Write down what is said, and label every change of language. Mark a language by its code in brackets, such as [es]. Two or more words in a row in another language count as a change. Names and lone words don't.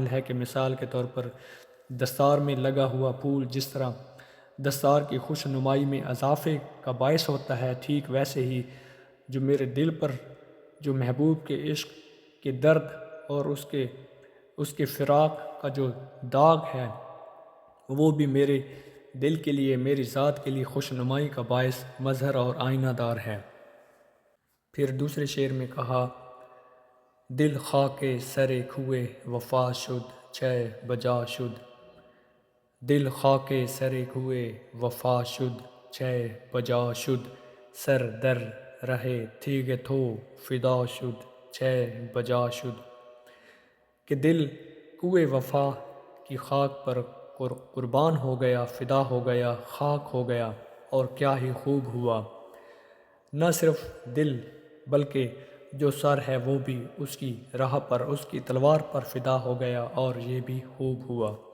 [ur] ہے کہ مثال کے طور پر دستار میں لگا ہوا پھول جس طرح دستار کی خوشنمائی میں اضافے کا باعث ہوتا ہے، ٹھیک ویسے ہی جو میرے دل پر جو محبوب کے عشق کے درد اور اس کے فراق کا جو داغ ہے وہ بھی میرے دل کے لیے، میری ذات کے لیے خوشنمائی کا باعث، مظہر اور آئینہ دار ہے۔ پھر دوسرے شعر میں کہا: [fa] دل خاک سر کوئے وفا شد چہ بجا شد، دل خاک سر کوئے وفا شد چہ بجا شد، سر در رہے تیغ تو فدا شد چہ بجا شد، [ur] کہ دل کوئے وفا کی خاک پر قربان ہو گیا، فدا ہو گیا، خاک ہو گیا، اور کیا ہی خوب ہوا۔ نہ صرف دل بلکہ جو سر ہے وہ بھی اس کی راہ پر، اس کی تلوار پر فدا ہو گیا، اور یہ بھی خوب ہوا۔